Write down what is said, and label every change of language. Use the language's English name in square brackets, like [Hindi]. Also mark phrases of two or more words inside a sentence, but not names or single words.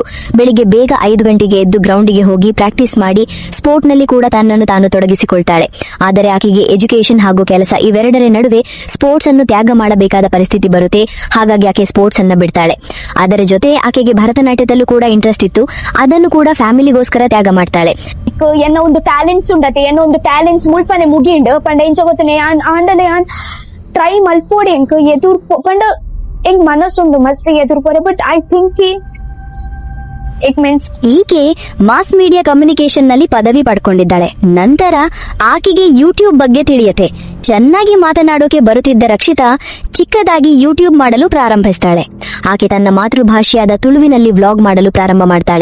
[Kannada] ಬೆಳಿಗ್ಗೆ ಬೇಗ 5 ಗಂಟೆಗೆ ಎದ್ದು ಗ್ರೌಂಡಿಗೆ ಹೋಗಿ ಪ್ರಾಕ್ಟೀಸ್ ಮಾಡಿ ಸ್ಪೋರ್ಟ್ ನಲ್ಲಿ ಕೂಡ ತನ್ನನ್ನು ತಾನು ತೊಡಗಿಸಿಕೊಳ್ತಾಳೆ. ಆದರೆ ಆಕೆಗೆ ಎಜುಕೇಶನ್ ಹಾಗೂ ಕೆಲಸ ಇವೆರಡರ ನಡುವೆ ಸ್ಪೋರ್ಟ್ಸ್ ಅನ್ನು ತ್ಯಾಗ ಮಾಡಬೇಕಾದ ಪರಿಸ್ಥಿತಿ ಬರುತ್ತೆ. ಹಾಗಾಗಿ ಆಕೆ ಸ್ಪೋರ್ಟ್ಸ್ ಅನ್ನ ಬಿಡ್ತಾಳೆ. ಅದರ ಜೊತೆ ಆಕೆಗೆ ಭರತನಾಟ್ಯದಲ್ಲೂ ಕೂಡ ಇಂಟ್ರೆಸ್ಟ್ ಇತ್ತು, ಅದನ್ನು ಕೂಡ ಫ್ಯಾಮಿಲಿಗೋಸ್ಕರ ತ್ಯಾಗ ಮಾಡ್ತಾಳೆ. [Tulu] ಎನ್ನೋ ಒಂದು ಟ್ಯಾಲೆಂಟ್ಸ್ ಉಂಡತೆ, ಎನ್ನೋ ಒಂದು ಟ್ಯಾಲೆಂಟ್ಸ್ ಮುಳ್ಪನೆ ಮುಗಿಂಡು ಪಂಡ ಎಂಚ ಗೊತ್ತನೆ ಆಂಡಲೆ ಟ್ರೈ ಮಲ್ಪೋಡಿ ಎಂಕ್ ಎದುರು ಪಂಡ ಎಂಗ್ ಮನಸ್ಸುಂಡು ಮಸ್ತ್ ಎದುರು ಪೋರೆ. [English] but I think [Kannada] ಈಕೆ [English] mass media communication [Kannada] ನಲ್ಲಿ ಪದವಿ ಪಡ್ಕೊಂಡಿದ್ದಾಳೆ. ನಂತರ ಆಕೆಗೆ ಯೂಟ್ಯೂಬ್ ಬಗ್ಗೆ ತಿಳಿಯತ್ತೆ. ಚೆನ್ನಾಗಿ ಮಾತನಾಡೋಕೆ ಬರುತ್ತಿದ್ದ ರಕ್ಷಿತಾ ಚಿಕ್ಕದಾಗಿ ಯೂಟ್ಯೂಬ್ ಮಾಡಲು ಪ್ರಾರಂಭಿಸ್ತಾಳೆ. ಆಕೆ ತನ್ನ ಮಾತೃಭಾಷೆಯಾದ ತುಳುವಿನಲ್ಲಿ ವ್ಲಾಗ್ ಮಾಡಲು ಪ್ರಾರಂಭ ಮಾಡ್ತಾಳೆ.